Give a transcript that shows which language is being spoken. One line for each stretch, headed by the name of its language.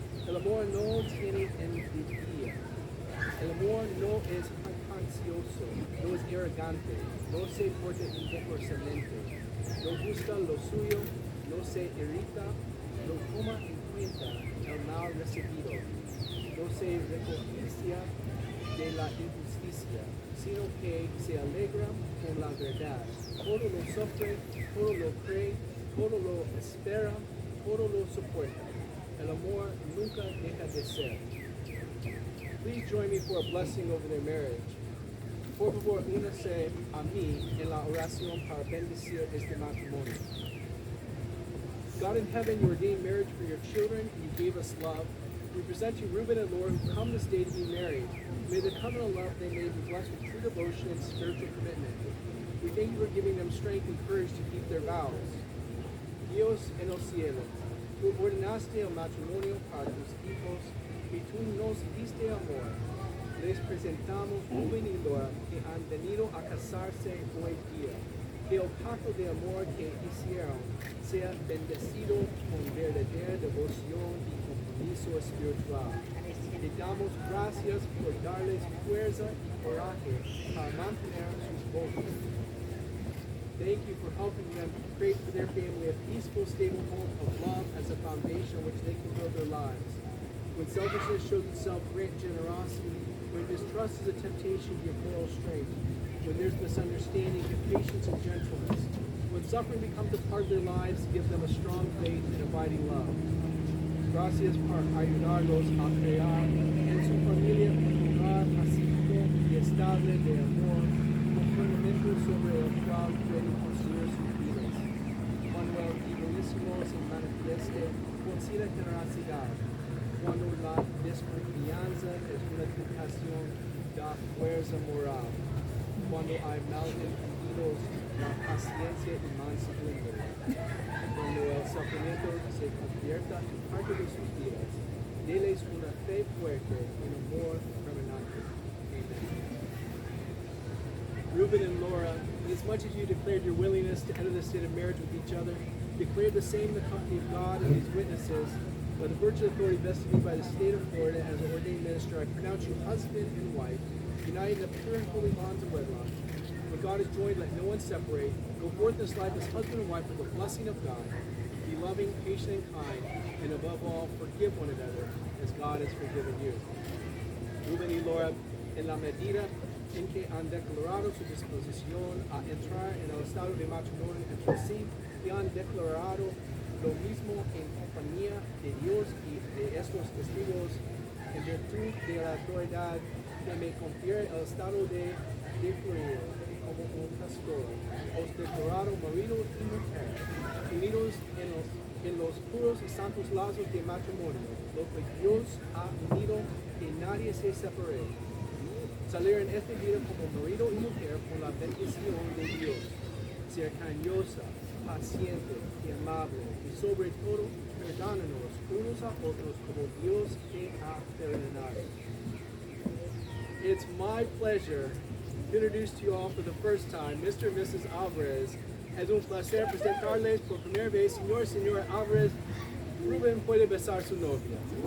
Spanish: El amor no tiene envidia. El amor no es ansioso, no es arrogante, no se porta injustamente, no busca lo suyo, no se irrita, no toma en cuenta el mal recibido, no se regocija de la injusticia, sino que se alegra con la verdad. Todo lo sufre, todo lo cree, todo lo espera, todo lo soporta. El amor nunca deja de ser.
English: Please join me for a blessing over their marriage.
Spanish: Por favor, únase a mí en la oración para bendecir este matrimonio.
English: God in heaven, you ordained marriage for your children. You gave us love. We present you Reuben and Laura, who come this day to be married. May the covenant love they made be blessed with true devotion and spiritual commitment. We thank you for giving them strength and courage to keep their vows.
Spanish: Dios en el cielo, tú ordenaste el matrimonio para tus hijos y tú nos diste amor. Les presentamos Rubén y Laura que han venido a casarse hoy día. Que el pacto de amor que hicieron sea bendecido con verdadera devoción y compromiso espiritual. Te damos gracias por darles fuerza y coraje para mantener sus votos.
English: Thank you for helping them create for their family a peaceful, stable home of love as a foundation on which they can build their lives. When selfishness shows itself, grant generosity. When distrust is a temptation, give moral strength. When there's misunderstanding, give patience and gentleness. When suffering becomes a part of their lives, give them a strong faith and abiding love.
Spanish: Gracias por ayudarlos a crear en su familia un hogar pacífico y estable de amor, un fundamento sobre el cual pueden construir sus vidas. Cuando el egoísmo se manifieste, considera generosidad. cuando la desconfianza es una tentación da fuerza moral. Cuando hay malentendidos, la paciencia y mansedumbre. Cuando el sufrimiento se convierta en parte de sus vidas, déles una fe fuerte y un amor permanente. Amen.
English: Reuben and Laura, inasmuch as you declared your willingness to enter the state of marriage with each other, declare the same in the company of God and His witnesses. By the virtue of authority vested in me by the state of Florida as an ordained minister, I pronounce you husband and wife, united in the pure and holy bonds of wedlock. When God is joined, let no one separate. Go forth in this life as husband and wife with the blessing of God. Be loving, patient, and kind, and above all, forgive one another as God has forgiven you.
Spanish: Reuben y Laura, en la medida en que han declarado su disposición a entrar en el estado de matrimonio entre sí y han declarado lo mismo en compañía de Dios y de estos testigos, en virtud de la autoridad que me confiere el estado de declarar como un pastor, os declaro marido y mujer, unidos en los puros y santos lazos de matrimonio, lo que Dios ha unido, que nadie se separe. Salir en este vida como marido y mujer con la bendición de Dios, ser cariñosa, paciente y amable, y sobre todo perdónanos unos a otros como Dios te ha perdonado.
English: It's my pleasure to introduce to you all for the first time Mr. and Mrs. Alvarez.
Spanish: Es un placer presentarles por primera vez, señor y señora Alvarez. Rubén puede besar su novia.